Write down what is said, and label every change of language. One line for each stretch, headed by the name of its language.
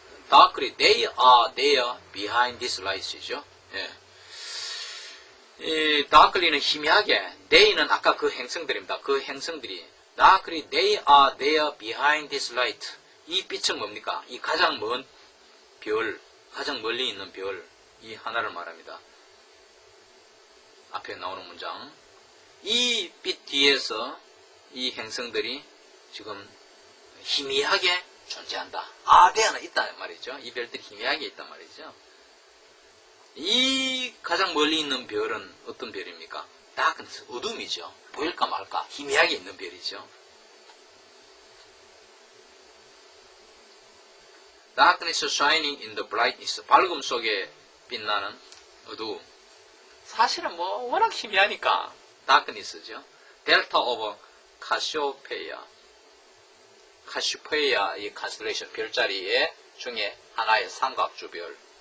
English: Darkly they are there behind this light이죠.
Korean: 예. 이 darkly는 희미하게, they는 아까 그 행성들입니다. 그 행성들이
English: darkly they are there behind this light.
Korean: 이 빛은 뭡니까? 이 가장 먼 별, 가장 멀리 있는 별, 이 하나를 말합니다. 앞에 나오는 문장. 이 빛 뒤에서 이 행성들이 지금 희미하게 존재한다. 아대하는 있다는 말이죠. 이 별들이 희미하게 있단 말이죠. 이 가장 멀리 있는 별은 어떤 별입니까? darkness, 어둠이죠. 보일까 말까 희미하게 있는 별이죠.
English: Darkness shining in the brightness.
Korean: 밝음 속에 빛나는 어두움. 사실은 뭐 워낙 희미하니까 darkness죠.
English: Delta of Cassiopeia.
Korean: 카시페이아 이 컨스텔레이션 별자리 중에 하나의 삼각주별.